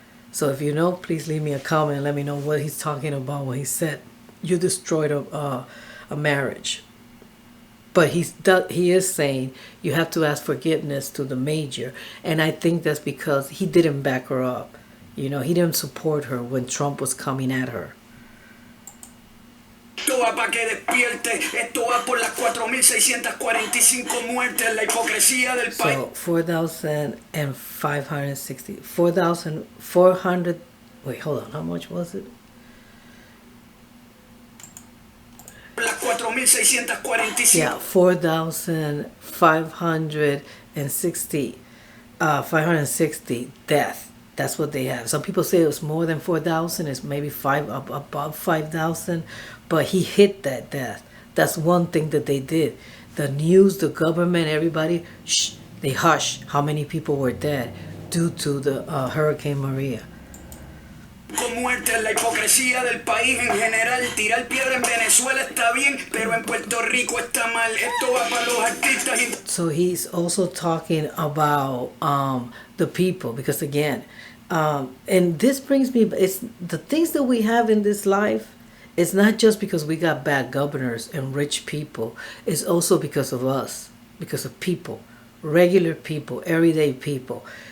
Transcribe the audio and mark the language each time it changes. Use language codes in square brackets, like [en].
[en] So if you know, please leave me a comment and let me know what he's talking about when he said you destroyed a marriage. But he is saying you have to ask forgiveness to the major, and I think that's because he didn't back her up. You know, he didn't support her when Trump was coming at her. [es] Esto va para que despierte. Esto va por las 4,645 muertes, la hipocresía del país. [en] So 4,560, 4,400. Wait, hold on. How much was it? [es] Las 4,645. [en] Yeah, 4,560, 560 death. That's what they have. Some people say it was more than 4,000. It's maybe above 5,000. But he hit that death. That's one thing that they did. The news, the government, everybody, they hushed how many people were dead due to the Hurricane Maria. [es] Con muerte, la hipocresía del país en general. Tirar piedra en Venezuela está bien, pero en Puerto Rico está mal. Esto va para los artistas. [en] So he's also talking about the people, because again, and this brings me, it's the things that we have in this life. It's not just because we got bad governors and rich people. It's also because of us, because of people, regular people, everyday people.